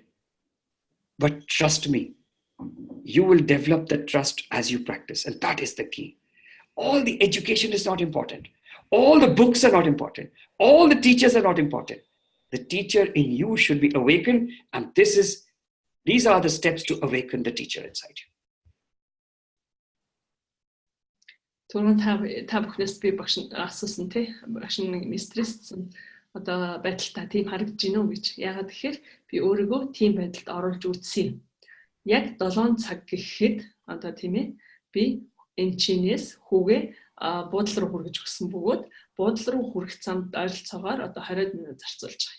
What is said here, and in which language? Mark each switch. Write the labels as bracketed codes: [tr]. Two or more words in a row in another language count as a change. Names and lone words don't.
[en] But trust me, you will develop the trust as you practice. And that is the key. All the education is not important. All the books are not important. All the teachers are not important. The teacher in you should be awakened. And these are the steps to awaken the teacher inside you. [mn] Түрүүн та бүхнээс би багш асуусан тий. Багш нэг стресссэн одоо байдалтай тийм харагдаж байна уу гэж. Яагаад тэгэхээр би өөрийгөө тийм байдалд оруулж үзсэн юм. Яг 7 цаг гэхэд одоо тийм ээ би энэ чинээс хүүгээ буудлал руу хүргэж өгсөн бөгөөд буудлал руу хүрэх замд ойролцоогоор одоо 20 минут зарцуулж байгаа.